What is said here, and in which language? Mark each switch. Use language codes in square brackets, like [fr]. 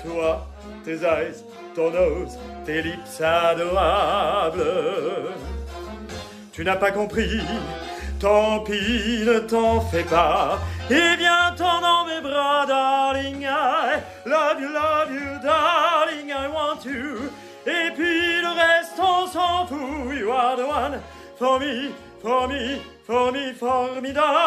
[fr] Toi, tes [en] eyes, [fr] ton [en] nose, [fr] tes [en] lips [fr] adorables. Tu n'as pas compris? Tant pis, ne t'en fais pas. Et viens-t'en dans mes bras, darling. [en] I love you, darling, I want you. [fr] Et puis le reste, on s'en fout. [en] You are the one for me, formidable.